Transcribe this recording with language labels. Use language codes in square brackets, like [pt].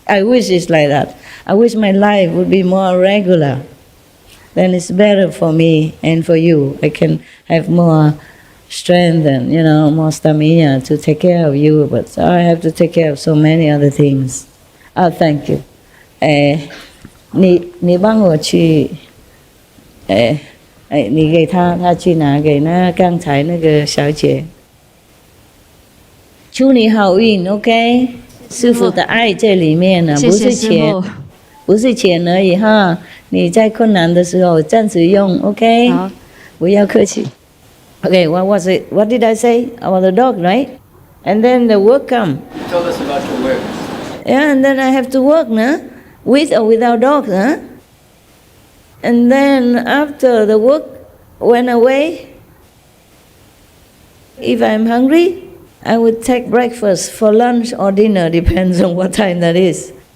[en] I wish it's like that. I wish my life would be more regular. Then it's better for me and for you. I can have more strength and, more stamina to take care of you. But I have to take care of so many other things. Oh, thank you. [zh] 你帮我去你给他去拿给那刚才那个小姐。祝你好运 ，OK？ 师父的爱在里面呢，不是钱，不是钱而已哈。你在困难的时候暂时用 ，OK？ 好，不要客气。 [en] Okay, what was it? What did I say about the dog, right? And then the work come. You told us about your work. Yeah, and then I have to work, nah? With or without dogs, huh? And then after the work went away, if I'm hungry, I would take breakfast for lunch or dinner, depends on what time that is.